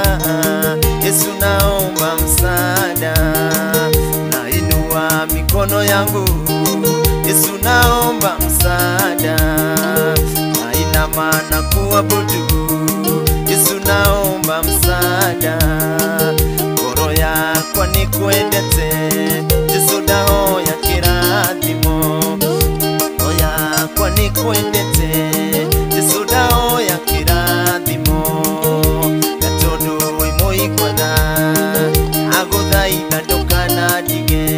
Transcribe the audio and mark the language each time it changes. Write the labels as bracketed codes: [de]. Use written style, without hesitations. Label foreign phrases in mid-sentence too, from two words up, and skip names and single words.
[sw] Yesu naomba msaada, nainua mikono yangu. Yesu naomba msaada, nainama na kuabudu. Yesu naomba msaada, [ki] ngoro yakwa nikuendete. Yesu daho ya kirathimo, ngoro yakwa nikuendete. Yesu daho ya kirathimo, gatondu wi muigwatha aguthaitha ndukana ndige.